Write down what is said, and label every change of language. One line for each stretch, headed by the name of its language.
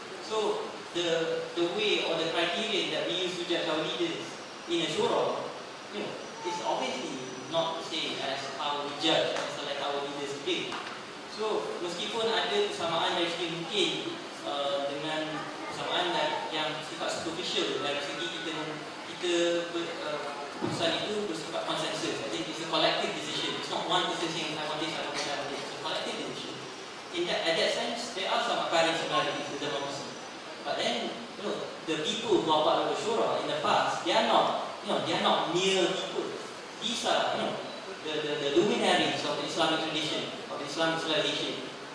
English: So the way or the criterion that we use to judge our leaders in a shura, is obviously not the same as how we judge and select our leaders today.
Malay: So meskipun ada kesamaan dari segi mungkin dengan kesamaan yang sifat superficial dari segi keputusan itu bersifat konsensus.
English: I think it's a collective decision. It's not one person saying I want this, I want this, I want this. It's a collective decision. At that sense, there are some apparent similarities to democracy. But then, the people who are part of the shura in the past, they are not mere people. These are, the luminaries of the Islamic tradition, of the Islamic civilization.